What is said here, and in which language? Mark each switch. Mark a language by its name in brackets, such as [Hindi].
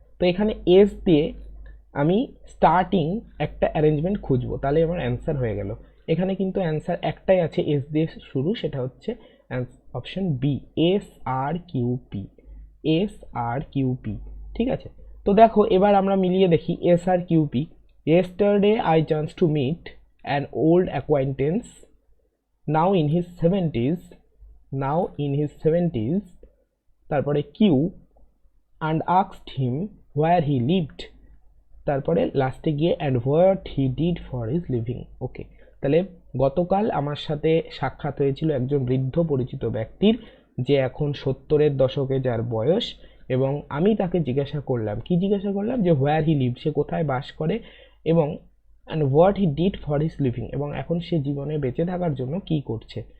[Bangla] তো এখানে এস দিয়ে আমি স্টার্টিং একটা অ্যারেঞ্জমেন্ট খুঁজবো, তাহলে আমার অ্যান্সার হয়ে গেল। এখানে কিন্তু অ্যান্সার একটাই আছে এস দিয়ে শুরু, সেটা হচ্ছে অপশন বি, এস আর কিউ পি, এস আর কিউ পি, ঠিক আছে। তো দেখো এবার আমরা মিলিয়ে দেখি S আর Q P. [English] yesterday I chanced to meet an old acquaintance now in his 70s, now in his 70s, [Bangla] তারপরে Q [English] and asked him where he lived, [Bangla] তারপরে লাস্টে গিয়ে [English] and what he did for his living। [Bangla] ওকে, তাহলে গতকাল আমার সাথে সাক্ষাৎ হয়েছিল একজন বৃদ্ধ পরিচিত ব্যক্তির, যে এখন 70-এর দশকে যার বয়স, এবং আমি তাকে জিজ্ঞাসা করলাম, কি জিজ্ঞাসা করলাম, যে [English] where he live, [Bangla] সে কোথায় বাস করে, এবং [English] and what he did for his living, [Bangla] এবং এখন সে জীবনে বেঁচে থাকার জন্য কি করছে।